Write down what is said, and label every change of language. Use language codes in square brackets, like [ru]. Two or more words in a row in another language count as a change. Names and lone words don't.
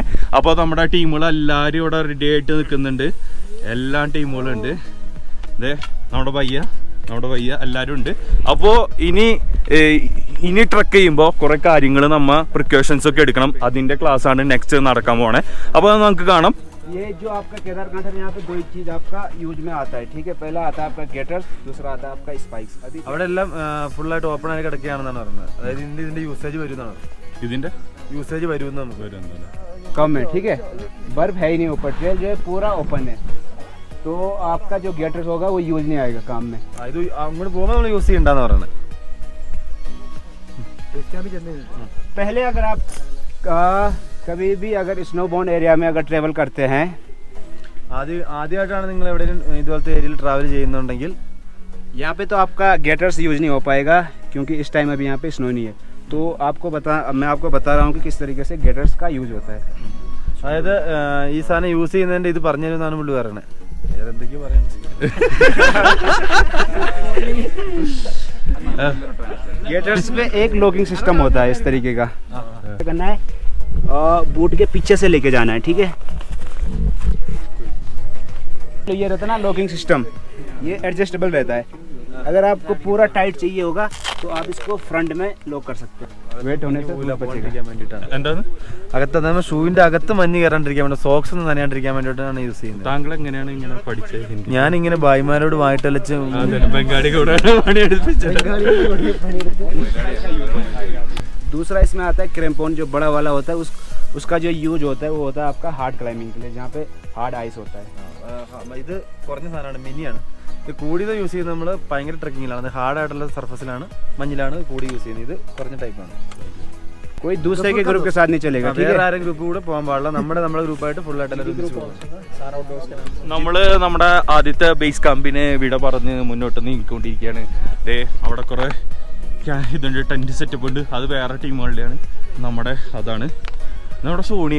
[ml] അപ്പോൾ നമ്മുടെ ടീമുകൾ എല്ലാവരും ഇവിടെ റെഡി ആയിട്ട് നിൽക്കുന്നുണ്ട്. എല്ലാ ടീമുകളും ഉണ്ട്. അതെ, നമ്മുടെ പയ്യ എല്ലാവരും ഉണ്ട്. അപ്പോൾ ഇനി ട്രക്ക് ചെയ്യുമ്പോൾ കുറേ കാര്യങ്ങൾ നമ്മൾ പ്രിക്കോഷൻസ് ഒക്കെ എടുക്കണം. അതിൻ്റെ ക്ലാസ് ആണ് നെക്സ്റ്റ് നടക്കാൻ പോണേ. അപ്പോൾ നമുക്ക് കാണാം. [hi] ये जो आपका केदारनाथ है, यहाँ पे दो चीज आपका यूज में आता है, ठीक है. पहला आता है आपका गेटर्स, दूसरा आता है आपका स्पाइक्स. [ml] അവിടെ എല്ലാം ഫുൾ ആയിട്ട് ഓപ്പൺ ആയി കിടക്കുകയാണെന്നാണ് പറയുന്നത്. അതായത് ഇതിന്റെ യൂസേജ് വരുന്നതാണ്. ഇതിന്റെ യൂസേജ് വരുമെന്ന് നമുക്ക് [hi] कम है, ठीक है. बर्फ है ही नहीं ऊपर, ट्रेल जो है पूरा ओपन है, तो आपका जो गेटर्स होगा वो यूज नहीं आएगा काम में. [ml] ഇത് അങ്ങോട്ട് പോകുമ്പോൾ നമ്മൾ യൂസ് ചെയ്യണ്ടെന്ന് പറയുന്നത്. [hi] पहले अगर आप कभी भी अगर [en] snowborne area [hi] में अगर ट्रेवल करते हैं, [ml] ആദ്യമായിട്ടാണ് നിങ്ങൾ എവിടെയെങ്കിലും ഇതുപോലത്തെ ഏരിയയിൽ ട്രാവൽ ചെയ്യുന്നുണ്ടെങ്കിൽ [hi] यहाँ पे तो आपका गेटर्स यूज नहीं हो पाएगा क्योंकि इस टाइम अभी यहाँ पे स्नो नहीं है. तो मैं आपको बता रहा हूँ कि किस तरीके से गेटर्स का यूज होता है. [ml] അതായത് ഈ സാധനം യൂസ് ചെയ്യുന്നതിൻ്റെ ഇത് പറഞ്ഞു തരുന്നതാണ് പുള്ളി പറയുന്നത്. വേറെ എന്തൊക്കെയോ പറയുന്നത്. [hi] गेटर्स पे एक [en] locking system [hi] होता है इस तरीके का. करना है बूट के पीछे से लेके जाना है, ठीक है. तो ये रहता है ना [en] locking system, [hi] ये एडजस्टेबल रहता है. अगर आपको पूरा टाइट चाहिए होगा तो आप इसको फ्रंट में लॉक कर सकते हो. वेट होने से [ml] പോകാണ്ടിരിക്കാൻ വേണ്ടിയിട്ടാണ്. എന്താണ് അകത്ത് നമ്മൾ ഷൂവിന്റെ അകത്ത് മഞ്ഞ് കയറാണ്ടിരിക്കാൻ വേണ്ടി, സോക്സ് ഒന്നും നനയാണ്ടിരിക്കാൻ വേണ്ടിയിട്ടാണ് യൂസ് ചെയ്യുന്നത്. താങ്കൾ എങ്ങനെയാണ് ഇങ്ങനെ പഠിച്ചത്? ഞാനിങ്ങനെ ഭായിമാരോട് വായിട്ടലച്ച് ബംഗാളി കൂടെ പണിയെടുപ്പിച്ചത്. [hi] दूसरा इसमें आता है क्रेम्पोन, जो बड़ा वाला होता है. उसका जो यूज होता है वो होता है आपका [en] hard climbing [hi] के लिए, जहाँ पे [en] hard ice [hi] होता है. [ml] ഇത് കുറഞ്ഞ സാധനമാണ്, മിനിയാണ്. ഇത് കൂടിയത് യൂസ് ചെയ്യുന്നത് നമ്മൾ ഭയങ്കര ട്രക്കിങ്ങിലാണ്. അത് ഹാർഡായിട്ടുള്ള സർഫസിലാണ്, മഞ്ഞിലാണ് കൂടി യൂസ് ചെയ്യുന്നത്. ഇത് കുറഞ്ഞ ടൈപ്പാണ്. [hi] कोई दूसरे के ग्रुप के साथ नहीं चलेगा, ठीक है. [ml] വേറെ ആരും ഗ്രൂപ്പ് കൂടെ പോകാൻ പാടില്ല. നമ്മുടെ ഗ്രൂപ്പായിട്ട് ഫുൾ ആയിട്ട് നമ്മള് നമ്മുടെ ആദ്യത്തെ ബേസ് ക്യാമ്പിനെ വിട പറഞ്ഞ് മുന്നോട്ട് നീങ്ങിക്കൊണ്ടിരിക്കുകയാണ്. അവിടെ കുറെ ഇതുണ്ട്, [en] tent setup [ml] ഉണ്ട്. അത് വേറെ ടീമുകളുടെയാണ്. നമ്മുടെ അതാണ് നമ്മുടെ സോണിയ.